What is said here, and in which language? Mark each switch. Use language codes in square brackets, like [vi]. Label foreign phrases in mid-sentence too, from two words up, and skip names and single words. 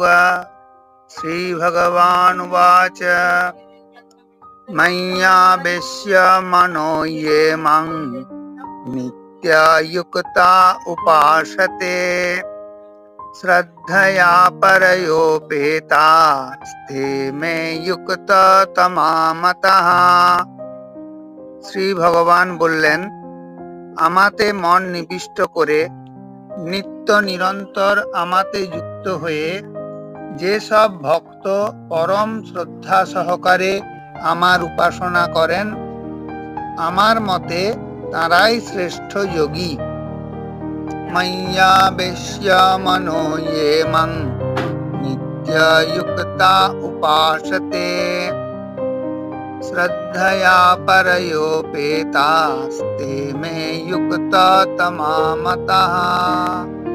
[sa] श्री भगवानुवाच मय्यावेश्य मनो ये मां नित्ययुक्ता उपासते श्रद्धया परयोपेतास्ते मे युक्ततमा मतः। [bn] শ্রী ভগবান বললেন, আমাতে মন নিবিষ্ট করে নিত্য নিরন্তর আমাতে যুক্ত হয়ে যে সব ভক্ত পরম শ্রদ্ধা সহকারে আমার উপাসনা করেন, আমার মতে তারাই শ্রেষ্ঠ যোগী। [sa] मय्यावेश्य मनो ये मां नित्ययुक्ता उपासते श्रद्धया परयोपेतास्ते मे युक्ततमा मतः।